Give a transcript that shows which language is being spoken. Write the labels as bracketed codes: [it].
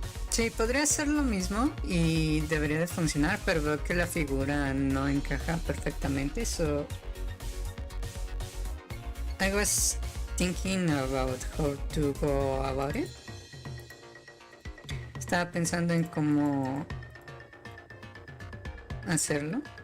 [es] Sí, podría ser lo mismo y debería de funcionar, pero veo que la figura no encaja perfectamente. [en] So I was thinking about how to go about it. [es] Estaba pensando en cómo hacerlo.